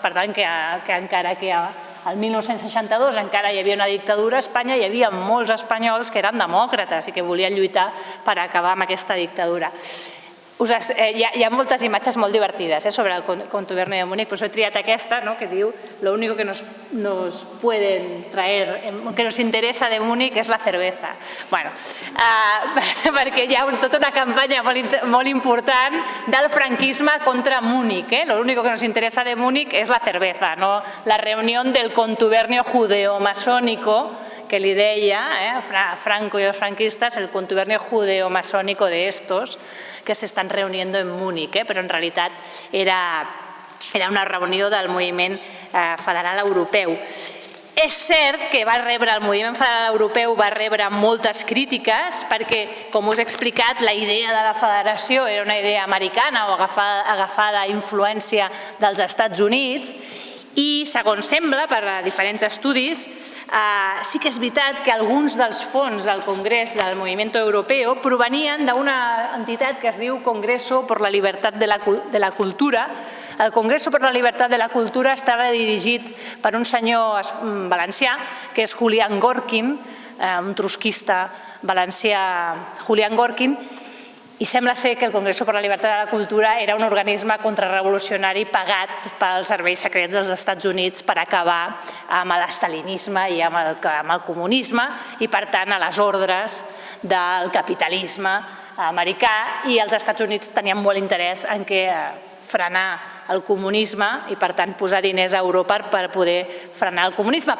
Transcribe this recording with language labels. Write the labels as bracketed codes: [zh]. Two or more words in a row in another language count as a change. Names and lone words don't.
[ca] Per tant, que encara que el 1962 encara hi havia una dictadura a Espanya, hi havia molts espanyols que eren demòcrates i que volien lluitar per acabar amb aquesta dictadura. Hi ha moltes imatges molt divertides sobre el Contubernio de Múnich, però he triat aquesta que diu [es] lo único que nos pueden traer, que nos interesa de Múnich es la cerveza. [ca] Perquè hi ha tota una campanya molt important del franquisme contra Múnich. [es] Lo único que nos interesa de Múnich es la cerveza, la reunión del contubernio judeo-masónico que [ca] li deia [es] Franco y los franquistas, el contubernio judeo-masónico de estos que s'estan reuniendo en Múnich, [ca] però en realitat era una reunió del moviment federal europeu. És cert que el moviment federal europeu va rebre moltes crítiques perquè, com us he explicat, la idea de la federació era una idea americana o agafada influència dels Estats Units. I, segons sembla, per diferents estudis, sí que és veritat que alguns dels fons del Congrés del Moviment Europeu provenien d'una entitat que es diu Congreso por la Libertad de la Cultura. El Congreso por la Libertad de la Cultura estava dirigit per un senyor valencià, que és Julián Gorkin, un trotskista valencià, Julián Gorkin, i sembla ser que el Congreso por la Libertad de la Cultura era un organisme contrarrevolucionari pagat pels serveis secrets dels Estats Units per acabar amb l'estalinisme i amb el comunisme i, per tant, a les ordres del capitalisme americà, i els Estats Units tenien molt interès en frenar el comunisme i, per tant, posar diners a Europa per poder frenar el comunisme.